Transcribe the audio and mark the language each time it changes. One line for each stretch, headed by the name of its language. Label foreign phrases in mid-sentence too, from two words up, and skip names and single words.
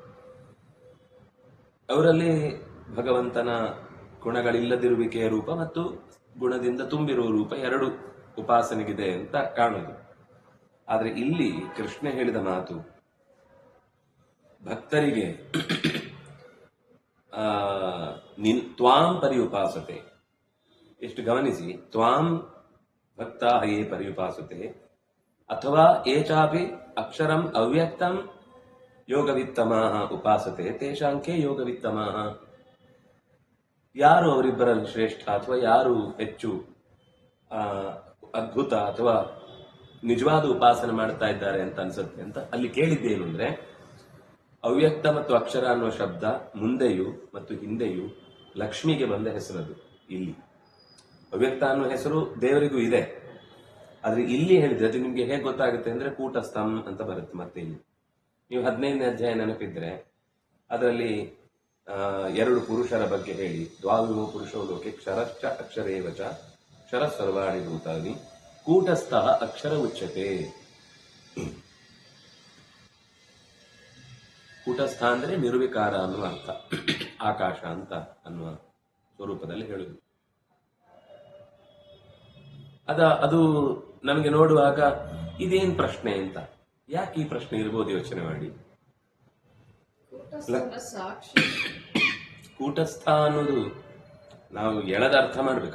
Kannada: ಅವರಲ್ಲಿ ಭಗವಂತನ ಗುಣಗಳಿಲ್ಲದಿರುವಿಕೆಯ ರೂಪ ಮತ್ತು ಗುಣದಿಂದ ತುಂಬಿರುವ ರೂಪ ಎರಡು ಉಪಾಸನೆಗಿದೆ ಅಂತ ಕಾಣುದು. ಆದ್ರೆ ಇಲ್ಲಿ ಕೃಷ್ಣ ಹೇಳಿದ ಮಾತು ಭಕ್ತರಿಗೆ
Sanskrit: ತ್ವಾಂ ಪರ್ಯುಪಾಸತೆ.
Kannada: ಎಷ್ಟು ಗಮನಿಸಿ,
Sanskrit: ತ್ವಾಂ ಭಕ್ತಾ ಯೇ ಪರ್ಯುಪಾಸತೆ ಅಥವಾ ಏಚಾಪಿ ಅಕ್ಷರಂ ಅವ್ಯಕ್ತಂ ಯೋಗವಿತ್ತಮಾಃ ಉಪಾಸತೆ ತೇಷಾಂಕೆ ಯೋಗವಿತ್ತಮಾಃ.
Kannada: ಯಾರು ಅವರಿಬ್ಬರಲ್ಲಿ ಶ್ರೇಷ್ಠ ಅಥವಾ ಯಾರು ಹೆಚ್ಚು ಅದ್ಭುತ ಅಥವಾ ನಿಜವಾದ ಉಪಾಸನೆ ಮಾಡ್ತಾ ಇದ್ದಾರೆ ಅಂತ ಅನ್ಸುತ್ತೆ ಅಂತ ಅಲ್ಲಿ ಕೇಳಿದ್ದೇನು ಅಂದ್ರೆ, ಅವ್ಯಕ್ತ ಮತ್ತು ಅಕ್ಷರ ಅನ್ನುವ ಶಬ್ದ ಮುಂದೆಯೂ ಮತ್ತು ಹಿಂದೆಯೂ ಲಕ್ಷ್ಮಿಗೆ ಬಂದ ಹೆಸರದು. ಇಲ್ಲಿ ಅವ್ಯಕ್ತ ಅನ್ನುವ ಹೆಸರು ದೇವರಿಗೂ ಇದೆ, ಆದ್ರೆ ಇಲ್ಲಿ ಹೇಳಿದ್ರೆ ಅದು ನಿಮ್ಗೆ ಹೇಗೆ ಗೊತ್ತಾಗುತ್ತೆ ಅಂದ್ರೆ ಕೂಟಸ್ಥಂ ಅಂತ ಬರುತ್ತೆ. ಮತ್ತೆ ಇಲ್ಲಿ ನೀವು 15ನೇ ಅಧ್ಯಾಯ ನೆನಪಿದ್ರೆ ಅದರಲ್ಲಿ 2 ಪುರುಷರ ಬಗ್ಗೆ ಹೇಳಿ,
Sanskrit: ದ್ವಾವಿಮೋ ಪುರುಷೋ ಲೋಕೆ ಕ್ಷರಶ್ಚ ಅಕ್ಷರೇವಚ ಕ್ಷರ ಸರ್ವಾಣಿ ಭೂತಾನಿ ಕೂಟಸ್ಥ ಅಕ್ಷರ ಉಚ್ಯತೆ.
Kannada: ಕೂಟಸ್ಥ ಅಂದ್ರೆ ನಿರ್ವಿಕಾರ ಅನ್ನುವ ಅರ್ಥ, ಆಕಾಶ ಅಂತ ಅನ್ನುವ ಸ್ವರೂಪದಲ್ಲಿ ಹೇಳುದು. ಅದು ನಮಗೆ ನೋಡುವಾಗ ಇದೇನ್ ಪ್ರಶ್ನೆ ಅಂತ, ಯಾಕೆ ಈ ಪ್ರಶ್ನೆ ಇರ್ಬೋದು ಯೋಚನೆ ಮಾಡಿ. ಕೂಟಸ್ಥ ಅನ್ನೋದು ನಾವು ಎಳೆದ ಅರ್ಥ ಮಾಡಬೇಕು.